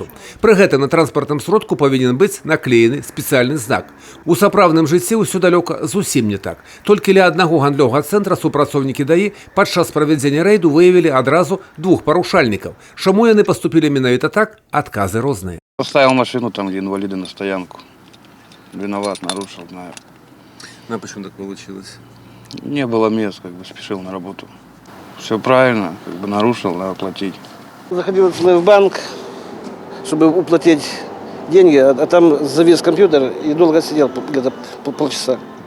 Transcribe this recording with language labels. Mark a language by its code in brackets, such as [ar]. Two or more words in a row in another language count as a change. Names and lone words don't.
[be] Пры гэтым на транспартным сродку павінен быць наклеены спецыяльны знак. У сапраўдным жыцці ўсё далёка зусім не так. Толькі ля аднаго гандлёвага цэнтра супрацоўнікі ДАІ падчас правядзення рэйду выявілі адразу двух парушальнікаў. Чаму яны паступілі менавіта так, адказы розныя. [ru] Поставил машину там, где инвалиды, на стоянку. Виноват, нарушил, знаю. А почему так получилось? Не было мест, спешил на работу. Все правильно, нарушил, надо платить. Заходил в банк, чтобы уплатить деньги, а там завис компьютер и долго сидел, где-то полчаса.